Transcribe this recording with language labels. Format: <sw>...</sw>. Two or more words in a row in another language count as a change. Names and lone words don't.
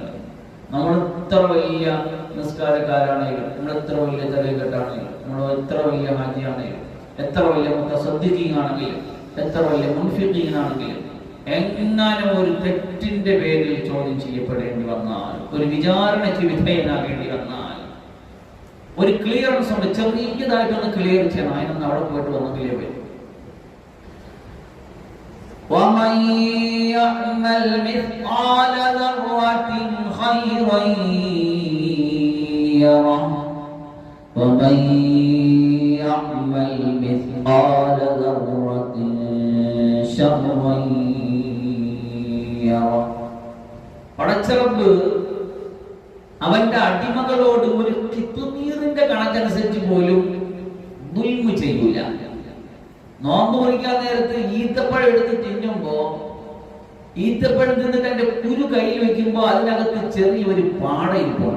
<ml>നമ്മൾ എത്ര വലിയ നിസ്കാരക്കാരാണെങ്കിലും, നമ്മൾ എത്ര വലിയ തലകെട്ടാണെങ്കിലും, നമ്മൾ എത്ര വലിയ ഹാജിയാണെങ്കിലും, എത്ര വലിയ മുതസദ്ദിഖീനാണെങ്കിലും എത്ര വലിയ മുൻഫിഖീനാണെങ്കിലും എങ്ങാനും ഒരു തെറ്റിന്റെ പേരിൽ ചോദ്യം ചെയ്യപ്പെടേണ്ടി വന്നാൽ, ഒരു വിചാരണയ്ക്ക് വിധേയനാകേണ്ടി വന്നാൽ, ഒരു ക്ലിയറൻസ് ഉണ്ട്, ചെറിയതായിട്ടൊന്ന് ക്ലിയർ ചെയ്യണം, അതിനൊന്ന് അവിടെ പോയിട്ട് വന്ന് ക്ലിയർ വരും.</ml> <ar>وَمَن يَعْمَلْ مِثْقَالَ ذَرَّةٍ خَيْرًا يَرَهُ وَمَن يَعْمَلْ مِثْقَالَ ذَرَّةٍ شَرًّا يَرَهُ.</ar> <ml>പടച്ചറബ് അവന്റെ അടിമകളോട് ഒരു കിത്തുനീറിന്റെ കണക്കനുസരിച്ച് പോലും ദുൽമു ചെയ്യൂല. നോമ്പ് മുറിക്കാൻ നേരത്ത് ഈത്തപ്പഴം എടുത്ത് തിന്നുമ്പോ ഈത്തപ്പഴം തിന്നിട്ട് എന്റെ കുരു കയ്യിൽ വെക്കുമ്പോ അതിനകത്ത് ചെറിയൊരു പാട ഇരിപ്പുണ്ട്.</ml>